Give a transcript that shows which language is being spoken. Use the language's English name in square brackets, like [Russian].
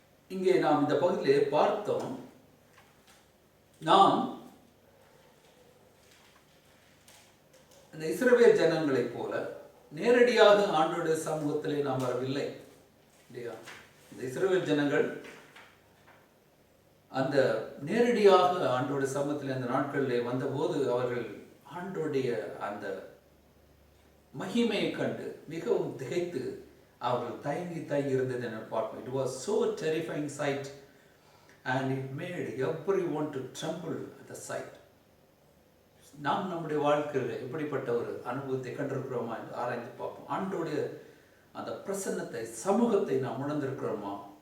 [Tamil] இங்கே நாம் இந்த பகுதியிலே பார்த்தோம், நாம் இந்த இஸ்ரவேல் ஜனங்களைப் போல நேரடியாக ஆண்டவருடைய சமூகத்திலே நாம் வரவில்லை இல்லையா? இந்த இஸ்ரவேல் ஜனங்கள் அந்த நேரடியாக ஆண்டோடைய சமூகத்தில் அந்த நாட்களில் வந்தபோது அவர்கள் ஆண்டோடைய அந்த மகிமையை கண்டு மிகவும் திகைத்து அவர்கள் தயங்கி இருந்தது என பார்ப்போம். [English] It was so terrifying sight and it made everyone to tremble at the sight. [Tamil] நாம் நம்முடைய வாழ்க்கையில் எப்படிப்பட்ட ஒரு அனுபவத்தை கண்டிருக்கிறோமா என்று ஆராய்ந்து பார்ப்போம். ஆண்டோடைய அந்த பிரசன்னத்தை சமூகத்தை நாம் உணர்ந்திருக்கிறோமா?